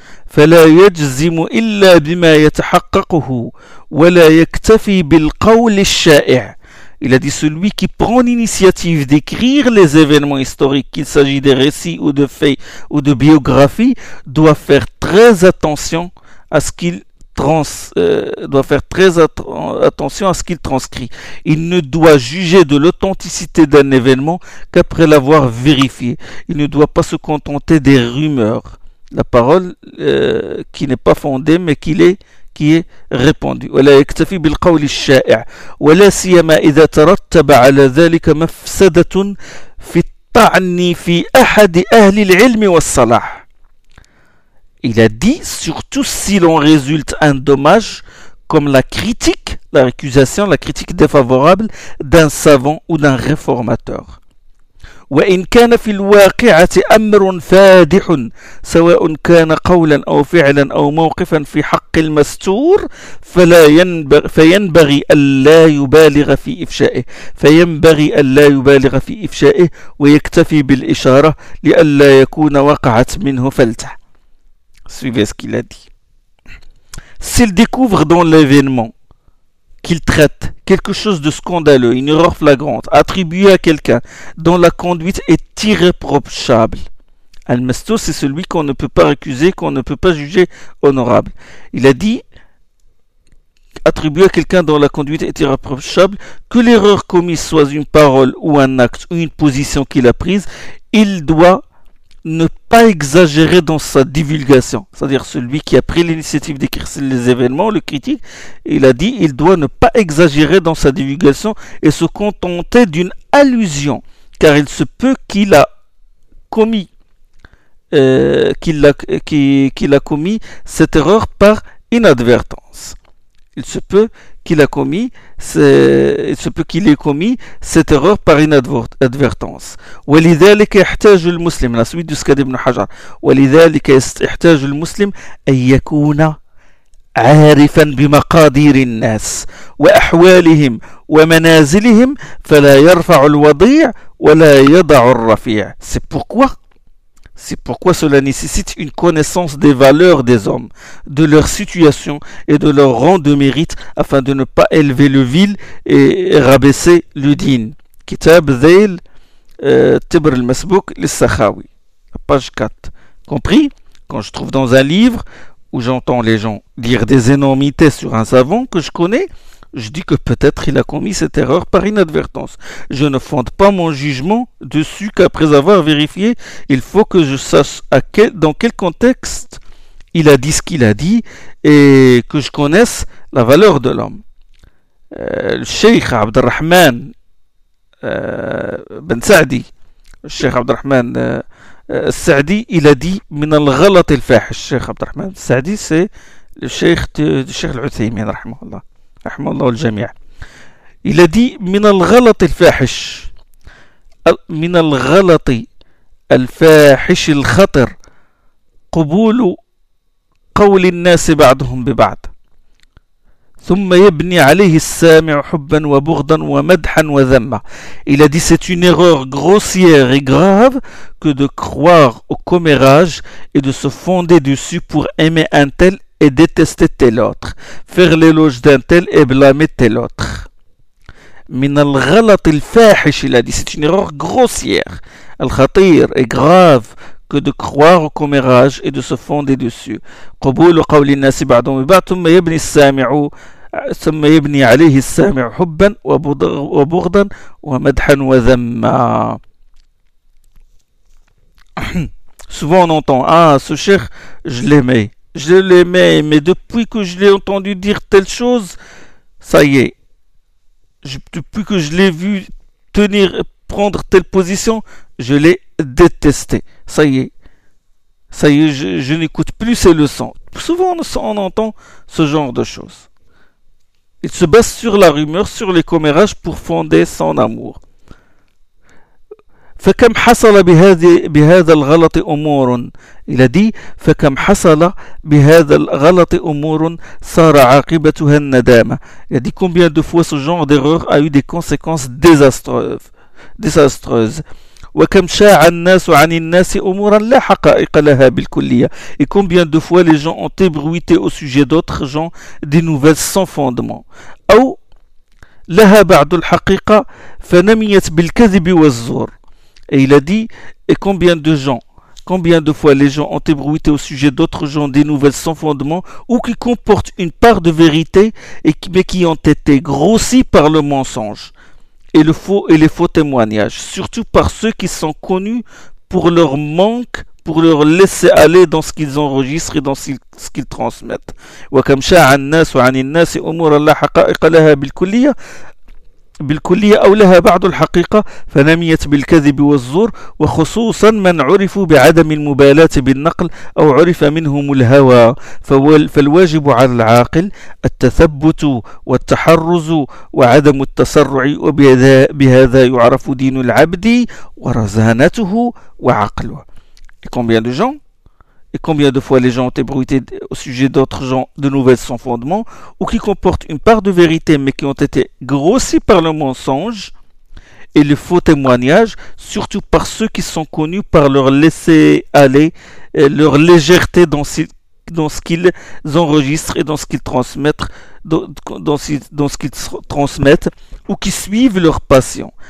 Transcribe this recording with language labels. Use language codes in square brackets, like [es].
[ar] فلا يجزم إلا بما يتحققه ولا يكتفي بالقول الشائع. [fr] Il a dit, celui qui prend l'initiative d'écrire les événements historiques, qu'il s'agit des récits ou de faits ou de biographies, doit faire très attention à ce qu'il doit faire très attention à ce qu'il transcrit. Il ne doit juger de l'authenticité d'un événement qu'après l'avoir vérifié. Il ne doit pas se contenter des rumeurs. La parole qui n'est pas fondée mais qui est répandue. [ar] ولا يكتفي بالقول الشائع ولا سيما إذا ترتب على ذلك مفسدة في الطعن في أحد أهل العلم والصلاح. [fr] Il a dit surtout si l'on résulte un dommage comme la critique, la récusation, la critique défavorable d'un savant ou d'un réformateur. [ar] وإن كان في الواقعة أمر فادح سواء كان قولا أو فعلا أو موقفا في حق المستور فلا ينبغي فينبغي ألا يبالغ في إفشائه فينبغي ألا يبالغ في إفشائه ويكتفي بالإشارة لئلا يكون وقعت منه فلتة. [fr] Suivez ce qu'il a dit. S'il découvre dans l'événement qu'il traite quelque chose de scandaleux, une erreur flagrante, attribuée à quelqu'un dont la conduite est irréprochable. Al-Mastou, c'est celui qu'on ne peut pas accuser, qu'on ne peut pas juger honorable. Il a dit, attribuée à quelqu'un dont la conduite est irréprochable, que l'erreur commise soit une parole ou un acte ou une position qu'il a prise, il doit ne pas exagérer dans sa divulgation. C'est-à-dire celui qui a pris l'initiative d'écrire les événements, le critique, il a dit, il doit ne pas exagérer dans sa divulgation et se contenter d'une allusion, car il se peut qu'il a commis, qu'il a commis cette erreur par inadvertance. Il se peut qu'il a commis, il se peut qu'il ait commis cette erreur par inadvertance. [ar] ولذلك يحتاج المسلم, [fr] la suite du Skad ibn Hajar, [ar] ولذلك يحتاج المسلم أن يكون عارفا بمقادير الناس وأحوالهم ومنازلهم فلا يرفع الوضيع ولا يضع الرفيع. [fr] C'est pourquoi cela nécessite une connaissance des valeurs des hommes, de leur situation et de leur rang de mérite, afin de ne pas élever le vil et rabaisser le digne. Kitab Zayl Tibr al-Masbouk al-Sakhawi, page 4. Compris? Quand je trouve dans un livre où j'entends les gens dire des énormités sur un savant que je connais, je dis que peut-être il a commis cette erreur par inadvertance. Je ne fonde pas mon jugement dessus qu'après avoir vérifié. Il faut que je sache dans quel contexte il a dit ce qu'il a dit et que je connaisse la valeur de l'homme. [ar] الشيخ عبد الرحمن بن سعدي، الشيخ عبد الرحمن السعدي إلى دي من الغلط الفاحش. الشيخ عبد الرحمن السعدي سي الشيخ العثيمين رحمه الله، رحمه الله الجميع، إلى دي من الغلط الفاحش، من الغلط الفاحش الخطر قبول قول الناس بعضهم ببعض ثم يبني عليه السامع حبا وبغضا ومدحا وذما. [fr] Il a dit c'est une erreur grossière et grave que de croire au commérage et de se fonder dessus pour aimer un tel et détester tel autre, faire l'éloge d'un tel et blâmer tel autre. [ar] من الغلط الفاحش [fr] il a dit c'est une erreur grossière [ar] الخطير [fr] et grave que de croire au commérage et de se fonder dessus. [ar] قبول قول الناس بعضهم ببعض ثم يبني السامع عليه السامع حبا وبغضا ومدحا وذما. [fr] Souvent on entend ce cheikh je l'aimais mais depuis que je l'ai entendu dire telle chose ça y est, depuis que je l'ai vu prendre telle position je l'ai détesté, ça y est, je n'écoute plus ses leçons. Souvent on entend ce genre de choses. Il se base sur la rumeur, sur les commérages pour fonder son amour. [ar] فكم حصل بهذا الغلط أمور. [fr] Il a dit [ar] فكم حصل بهذا الغلط أمور صار عاقبتها الندامة. [fr] Il a dit combien de fois ce genre d'erreur a eu des conséquences désastreuses. [ar] وكم شاع الناس عن الناس أمورا لا حقائق لها بالكلية. [fr] Et combien de fois les gens ont ébruité au sujet d'autres gens des nouvelles sans fondement. [ar] أو لها بعض الحقيقة فنميت بالكذب والزور. [fr] Et il a dit combien de fois les gens ont ébruité au sujet d'autres gens des nouvelles sans fondement ou qui comportent une part de vérité mais qui ont été grossis par le mensonge et le faux et les faux témoignages, surtout par ceux qui sont connus pour leur manque, pour leur laisser aller dans ce qu'ils enregistrent et dans ce qu'ils transmettent. [ar] وكم شاع الناس عن الناس أمور لا حقائق لها بالكلية أو لها بعض الحقيقة فنميت بالكذب والزور وخصوصا من عرفوا بعدم المبالاة بالنقل أو عرف منهم الهوى. فالواجب على العاقل التثبت والتحرز وعدم التسرع وبهذا يعرف دين العبد ورزانته وعقله. [fr] Combien de gens et combien de fois les gens ont ébruité au sujet d'autres gens de nouvelles sans fondement ou qui comportent une part de vérité mais qui ont été grossis par le mensonge et le faux témoignage, surtout par ceux qui sont connus par leur laisser aller, leur légèreté dans ce qu'ils enregistrent et dans ce qu'ils transmettent, dans ce qu'ils transmettent ou qui suivent leur passion.